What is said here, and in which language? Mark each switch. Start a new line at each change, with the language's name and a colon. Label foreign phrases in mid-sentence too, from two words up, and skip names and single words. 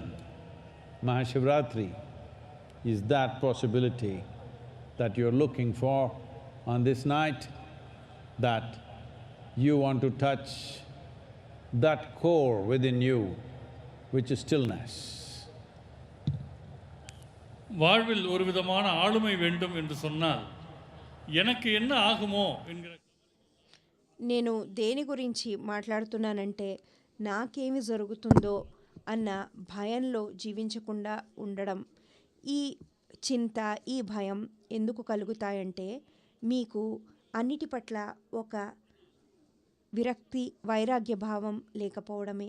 English: MahaShivratri is that possibility that you're looking for on this night, that you want to touch that core within you, which is stillness.
Tamil: வாழ்வில் ஒரு விதமான ஆளுமை வேண்டும் என்று சொன்னால் எனக்கு என்ன ஆகுமோ என்கிற
Telugu: నేను దేని గురించి మాట్లాడుతున్నానంటే నాకేమి జరుగుతుందో అన్న భయంలో జీవించకుండా ఉండడం. ఈ చింత, ఈ భయం ఎందుకు కలుగుతాయంటే మీకు అన్నిటి పట్ల ఒక విరక్తి, వైరాగ్య భావం లేకపోవడమే.